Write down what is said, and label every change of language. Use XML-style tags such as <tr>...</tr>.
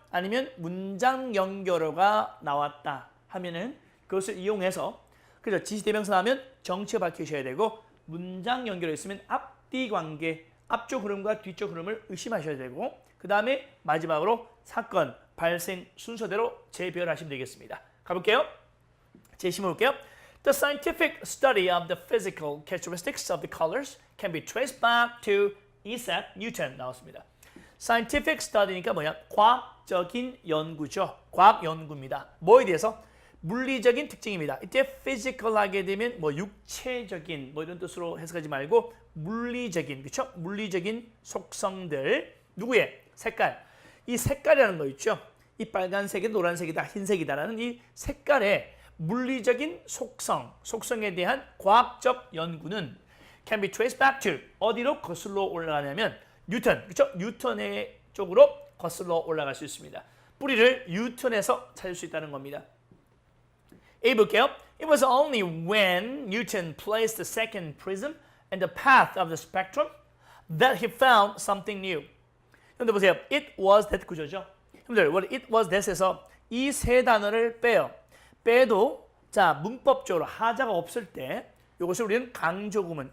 <ko>아니면 문장 연결어가 나왔다 하면은 그것을 이용해서 그죠? 지시대명사 나오면 정치어 밝히셔야 되고 문장 연결어 있으면 앞뒤 관계, 앞쪽 흐름과 뒤쪽 흐름을 의심하셔야 되고 그 다음에 마지막으로 사건 발생 순서대로 재배열하시면 되겠습니다. 가볼게요. 제시문 볼게요.</ko> <en>The scientific study of the physical characteristics of the colors can be traced back to Isaac Newton.</en> <ko>나왔습니다. Scientific study 니까 뭐냐? 과학적인 연구죠. 과학 연구입니다. 뭐에 대해서? 물리적인 특징입니다. 이때 physical 하게 되면 뭐 육체적인 뭐 이런 뜻으로 해석하지 말고 물리적인, 그렇죠? 물리적인 속성들. 누구의? 색깔. 이 색깔이라는 거 있죠? 이 빨간색이 노란색이다, 흰색이다라는 이 색깔의 물리적인 속성에 대한 과학적 연구는 can be traced back to 어디로 거슬러 올라가냐면 뉴턴, 그렇죠? 뉴턴의 쪽으로 거슬러 올라갈 수 있습니다. 뿌리를 뉴턴에서 찾을 수 있다는 겁니다. A 볼게요.</ko> <en>It was only when Newton placed the second prism in the path of the spectrum that he found something new.</en> <ko>여러분들 보세요.</ko> <en>It was that 구조죠.</en> <ko>여러분들 it was that 에서 이 세 단어를 빼도 자 문법적으로 하자가 없을 때 이것을 우리는 강조 구문.</ko>